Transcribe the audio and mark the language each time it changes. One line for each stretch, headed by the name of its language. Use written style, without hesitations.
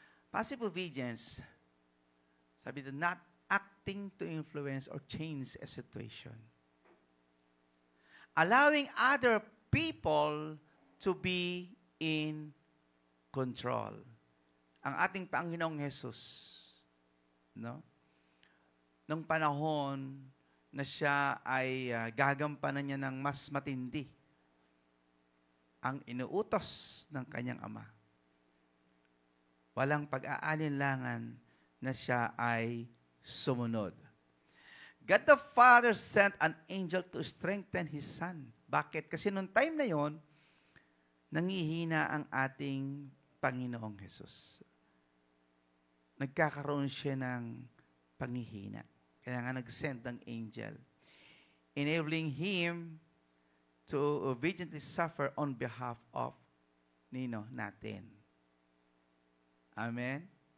English: Passive obedience,
Filipino: sabi doon,
English: not acting to influence or change a situation. Allowing other people to be in control.
Filipino: Ang ating Panginoong Jesus, no? Nung panahon na siya ay gagampanan niya ng mas matindi ang inuutos ng kanyang ama. Walang pag-aalinlangan na siya ay sumunod.
English: God the Father sent an angel to strengthen His Son.
Filipino: Bakit? Kasi noong time na yon, nangihina ang ating Panginoong Jesus. Nagkakaroon siya ng panghihina. Kaya nga nag-send ng
English: angel, enabling Him to obediently suffer on behalf of
Filipino: natin.
English: Amen?